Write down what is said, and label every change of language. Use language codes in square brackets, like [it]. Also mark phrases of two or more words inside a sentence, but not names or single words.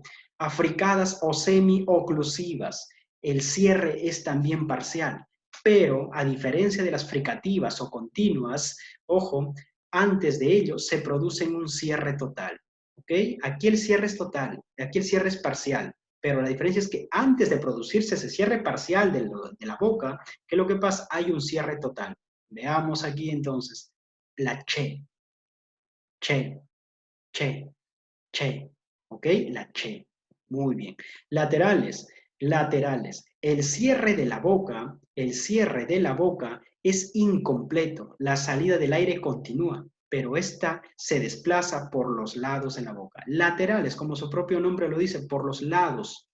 [es] Africadas o semi-oclusivas. El cierre es también parcial, pero a diferencia de las fricativas o continuas, ojo, antes de ello se produce un cierre total, ¿ok? Aquí el cierre es total, aquí el cierre es parcial, pero la diferencia es que antes de producirse ese cierre parcial de la boca, ¿qué es lo que pasa? Hay un cierre total. Veamos aquí entonces, la che, che, che, che, ¿ok? La che, muy bien. Laterales, laterales. El cierre de la boca es incompleto. La salida del aire continúa, pero esta se desplaza por los lados de la boca. Laterales, como su propio nombre lo dice, por los lados.